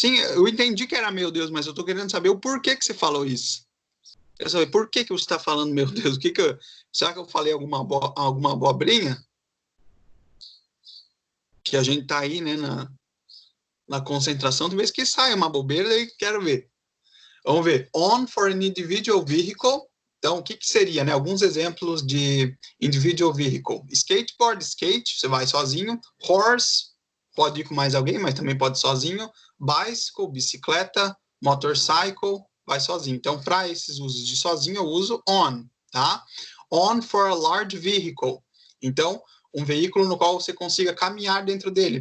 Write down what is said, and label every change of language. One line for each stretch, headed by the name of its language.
Portuguese: Sim, eu entendi que era meu Deus, mas eu tô querendo saber o porquê que você falou isso. Eu quero saber por que você está falando, meu Deus. Será que eu falei alguma abobrinha? Que a gente tá aí, né, na concentração, talvez que saia uma bobeira, daí quero ver. Vamos ver.
English: On for an individual vehicle.
Portuguese: Então, o que seria, né? Alguns exemplos de individual vehicle. Skateboard, skate, você vai sozinho. Horse, pode ir com mais alguém, mas também pode ir sozinho. Bicycle, bicicleta. Motorcycle, vai sozinho. Então, para esses usos de sozinho, eu uso on, tá?
English: On for a large vehicle.
Portuguese: Então, um veículo no qual você consiga caminhar dentro dele.